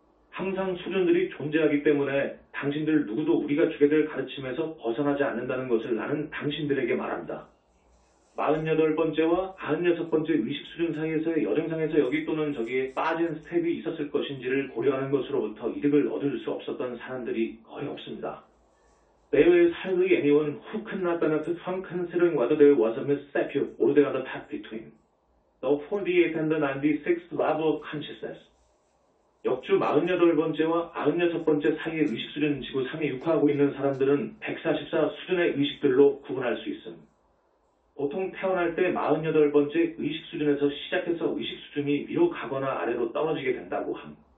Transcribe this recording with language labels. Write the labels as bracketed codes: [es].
[ko] 항상 수준들이 존재하기 때문에 당신들 누구도 우리가 주게 될 가르침에서 벗어나지 않는다는 것을 나는 당신들에게 말합니다. 48번째와 96번째 의식 수준 사이에서의 여정상에서 여기 또는 저기에 빠진 스텝이 있었을 것인지를 고려하는 것으로부터 이득을 얻을 수 없었던 사람들이 거의 없습니다. [en] There is hardly anyone who could not benefit from considering whether there was a misstep or there on the path between the 48th and the 96th level of consciousness. [ko] 역주 48번째와 96번째 사이의 의식 수준 지구 3에 육화하고 있는 사람들은 144 수준의 의식들로 구분할 수 있음. 보통 태어날 때 48번째 의식 수준에서 시작해서 의식 수준이 위로 가거나 아래로 떨어지게 된다고 함.